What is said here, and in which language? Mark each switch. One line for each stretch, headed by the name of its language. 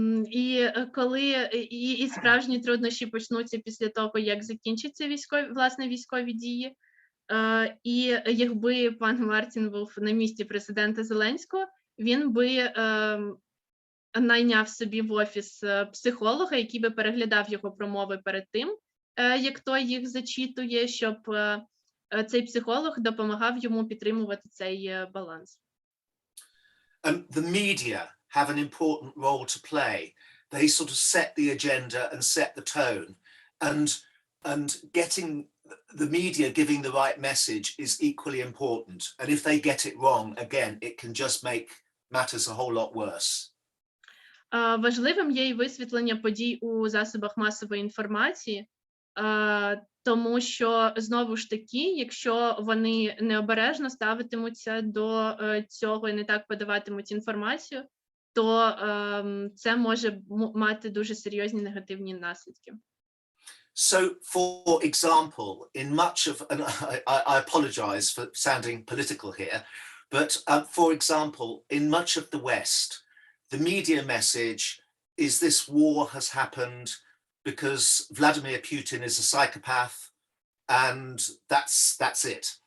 Ukrainian: І коли справжні труднощі почнуться після того, як закінчаться військові дії, і якби пан Мартін був на місці президента Зеленського, він би найняв собі в офіс психолога, який би переглядав його промови перед тим, як той їх зачитує, щоб цей психолог допомагав йому підтримувати цей баланс.
English: The media have an important role to play. They sort of set the agenda and set the tone, and getting the media giving the right message is equally important. And if they get it wrong, again, it can just make matters a whole lot worse.
Ukrainian: Важливим є і висвітлення подій у засобах масової інформації, тому що, знову ж таки, якщо вони необережно ставитимуться до цього і не так подаватимуть інформацію, то це може мати дуже серйозні негативні наслідки.
English: So, for example, in much of, and I apologize for sounding political here, but for example, in much of the West, the media message is this war has happened because Vladimir Putin is a psychopath, and that's it.